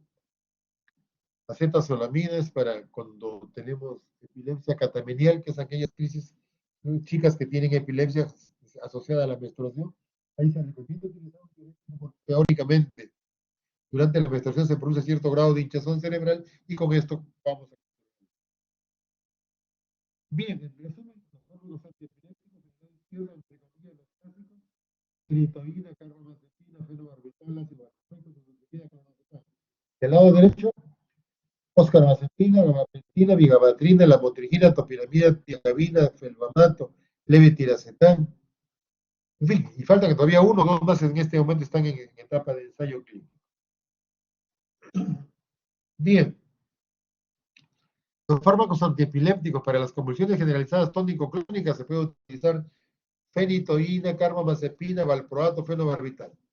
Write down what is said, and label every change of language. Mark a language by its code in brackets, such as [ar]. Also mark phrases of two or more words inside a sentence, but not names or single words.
[es] La cetazolamida es para cuando tenemos epilepsia catamenial, que es aquellas crisis, chicas que tienen epilepsia asociada a la menstruación. Ahí se recomienda utilizar un diurético porque teóricamente durante la menstruación se produce cierto grado de hinchazón cerebral y con esto vamos a... Bien, en resumen, los antiepilépticos están izquierda entre comillas los clásicos, tritoína, carbamazepina, fenobarbital, ácido valproico, clonazepam. Del lado derecho, oscarbazepina, gabapentina, vigabatrina, lamotrigina, topiramida, tiagabina, felbamato, levetiracetam. En fin, y falta que todavía uno o dos más en este momento están en etapa de ensayo clínico. Bien, los fármacos antiepilépticos para las convulsiones generalizadas tónico-clónicas se puede utilizar fenitoína, carbamazepina, valproato, fenobarbital.